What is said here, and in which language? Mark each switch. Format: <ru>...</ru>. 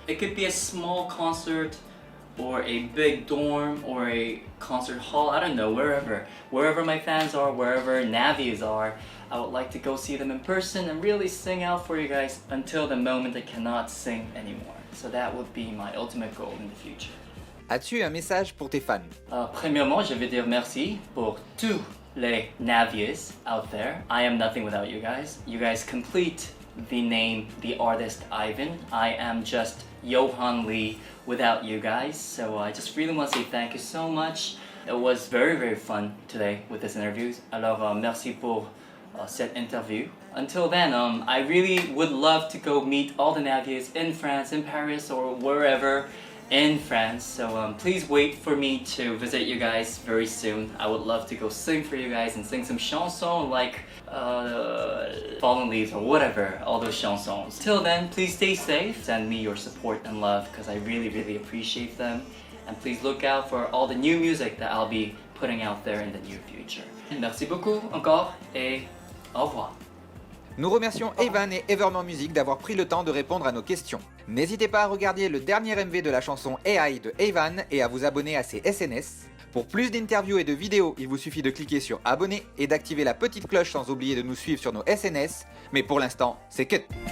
<en>It could be a small concert or a big dorm or a concert hall, I don't know, wherever my fans are, wherever Navies are, I would like to go see them in person and really sing out for you guys until the moment I cannot sing anymore. So that would be my ultimate goal in the future.</en> <fr>As-tu un message pour tes fans? Premièrement, je vais dire merci pour tous les Navies</fr> <en>out there. I am nothing without you guys. You guys complete the name, the artist Ivan. I am just Johan Lee without you guys. So I just really want to say thank you so much. It was very, very fun today with this interview.</en> <fr>Alors, merci pour cette interview.</fr> <en>Until then, I really would love to go meet all the Naviers in France, in Paris, or wherever in France. So please wait for me to visit you guys very soon. I would love to go sing for you guys and sing some chansons like Fallen Leaves or whatever, all those chansons. Till then, please stay safe. Send me your support and love because I really, really appreciate them. And please look out for all the new music that I'll be putting out there in the near future.</en> <fr>Merci beaucoup encore et au revoir. Nous remercions Evan et Evermore Music d'avoir pris le temps de répondre à nos questions. N'hésitez pas à regarder le dernier MV de la chanson AI de Evan et à vous abonner à ses SNS. Pour plus d'interviews et de vidéos, il vous suffit de cliquer sur abonner et d'activer la petite cloche sans oublier de nous suivre sur nos SNS. Mais pour l'instant, c'est cut.</fr>